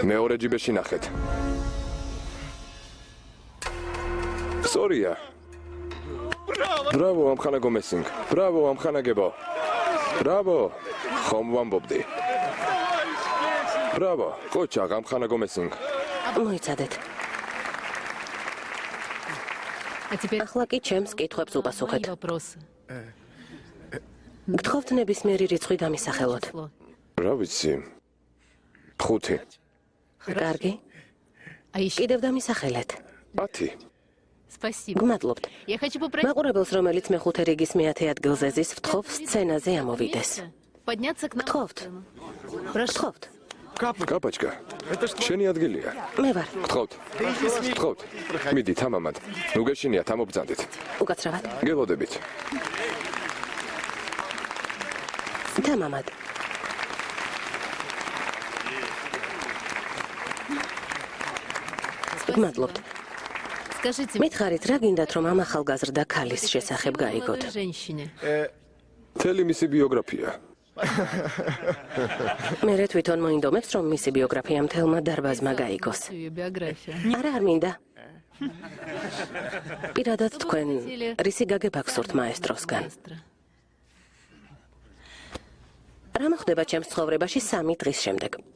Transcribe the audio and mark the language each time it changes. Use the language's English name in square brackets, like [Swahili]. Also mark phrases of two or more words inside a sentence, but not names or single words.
[Georgian] მეორე ჯიბეში ნახეთ. სწორია. ბრავო, ამხანაგო მესინგ. ბრავო, ამხანაგებო. ბრავო. ხომ ვამბობდი. ბრავო, კოჩა, ამხანაგო მესინგ. მოიცადეთ. [Russian] А теперь [Georgian] ახლა კი ჩემს კითხვებს [Russian] мои [Georgian] უპასუხეთ. [Russian] вопросы. [Georgian] გთხოვთ ნებისმიერი რიცხვი დამისახელოთ. [Russian] Число. [Georgian] რა ვიცი? 5, კარგი? [Russian] А еще [Georgian] კიდევ დამისახელეთ. 10. [Russian] спасибо. [Georgian] გმადლობთ. [Russian] Я хочу попросить [Georgian] მაყურებელს, რომელიც მეხუთე რიგის მე-10 ადგილზე ზის, ვთხოვ სცენაზე ამოვიდეს. [Russian] подняться к нам. [Georgian] გთხოვთ. [Russian] Прошу. [Georgian] გთხოვთ. კაპაჩკა. შენი ადგილია. მე ვარ. გთხოვთ. გთხოვთ. მიდით ამამად. ნუ გეშინიათ ამობძანდით. უკაცრავად. გელოდებით. დამამად. გმადლობთ. [Russian] Скажите, [Georgian] მითხარით, რა გინდათ, რომ ამ ახალგაზრდა ქალის შესახებ გაიგოთ? [Russian] молодой женщине. [Georgian] მთელი მისი ბიოგრაფია. მე თვითონ მოინდომებს, რომ მისი ბიოგრაფია მთელმა დარბაზმა გაიგოს. [Russian] Ее биография. [Georgian] არა, არ მინდა. პირადად თქვენ რისი გაგება გსურთ მაესტროსგან? [Russian] Маэстро. [Georgian] რა მოხდება ჩემს ცხოვრებაში 3 დღის შემდეგ?